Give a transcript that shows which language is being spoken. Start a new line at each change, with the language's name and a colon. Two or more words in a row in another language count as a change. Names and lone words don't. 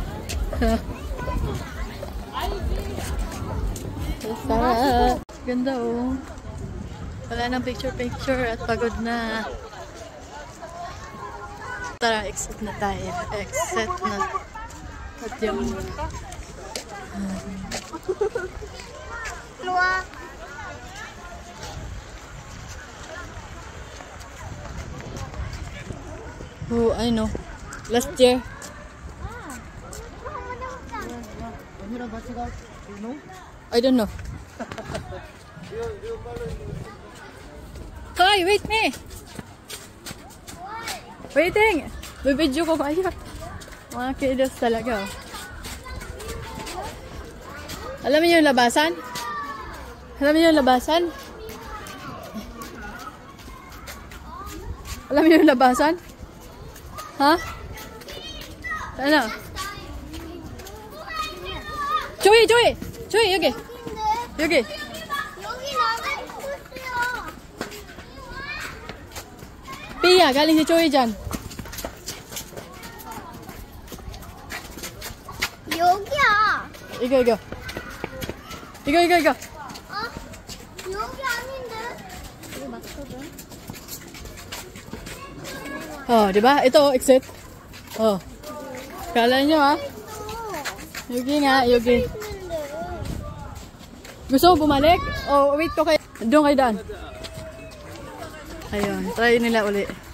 Filipino: Tara. Ganda, oh. Wala nang picture-picture at pagod na. Tara, exit na tayo. Exit na. At yung...
English: Oh, I know. Last year. I don't know. Hoy, wait me! Waiting!
Filipino: Bibidyo ko kayo. Mga kiddos talaga. Alam niyo yung labasan? Alam niyo yung labasan? Alam niyo yung labasan? Ha? Ano? Joey! Joey! Joey,
Korean: 여기! 여기! 여기 나가고 있어요.
Filipino: Pia, galing si Joey dyan.
Korean: 여기야. 이거. 이거. 여기 아닌데? 여기 맞거든.
Filipino: Oh, di ba? Ito, exit. Oh. Kala nyo, ha? Yugi nga, Yugi. Gusto mo bumalik? Oh, wait ko kayo. Doon kayo daan. Ayun, try nila uli.